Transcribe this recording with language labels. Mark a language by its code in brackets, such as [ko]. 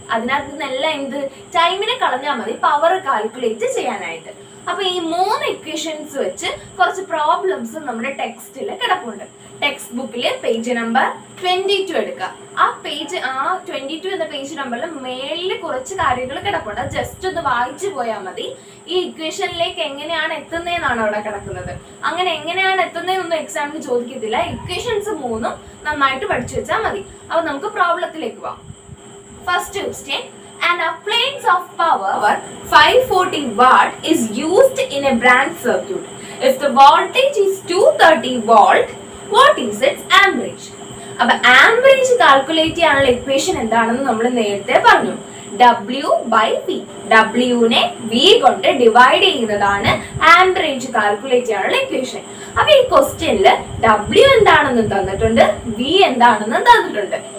[ml] അതിനകത്ത് നിന്നെല്ലാം എന്ത് ടൈമിനെ കളഞ്ഞാൽ മതി പവർ കാൽക്കുലേറ്റ് ചെയ്യാനായിട്ട്. അപ്പൊ ഈ 3 ഇക്വേഷൻസ് വെച്ച് കുറച്ച് പ്രോബ്ലംസ് നമ്മുടെ ടെക്സ്റ്റിൽ കിടപ്പുണ്ട്. ടെക്സ്റ്റ് ബുക്കില് പേജ് നമ്പർ 22 എടുക്കുക. ആ 22 എന്ന പേജ് നമ്പറിൽ മേളിൽ കുറച്ച് കാര്യങ്ങൾ കിടപ്പുണ്ട്. അത് ജസ്റ്റ് ഒന്ന് വായിച്ചു പോയാൽ മതി. ഈ ഇക്വേഷനിലേക്ക് എങ്ങനെയാണ് എത്തുന്നതെന്നാണ് അവിടെ കിടക്കുന്നത്. അങ്ങനെ എങ്ങനെയാണ് എത്തുന്നതെന്നൊന്നും എക്സാമിന് ചോദിക്കത്തില്ല. ഇക്വേഷൻസ് 3ഉം നന്നായിട്ട് പഠിച്ചു വെച്ചാൽ മതി. അപ്പൊ നമുക്ക് പ്രോബ്ലത്തിലേക്ക് പോവാം. [en] First question, an appliance of power 540 watt is used in a branch circuit. If the voltage is 230 volt, what is its amperage? [ml] അപ്പോൾ ആംപറേജ് കാൽക്കുലേറ്റ് ചെയ്യാനുള്ള ഇക്വേഷൻ എന്താണെന്ന് നമ്മൾ നേരത്തെ പറഞ്ഞു. W/V. W-നെ V കൊണ്ട് ഡിവൈഡ് ചെയ്യുന്നതാണ് ആംപറേജ് കാൽക്കുലേറ്റ് ചെയ്യാനുള്ള ഇക്വേഷൻ. അപ്പൊ ഈ ക്വസ്റ്റ്യനിൽ W എന്താണെന്ന് തന്നിട്ടുണ്ട്, V എന്താണെന്ന് തന്നിട്ടുണ്ട്.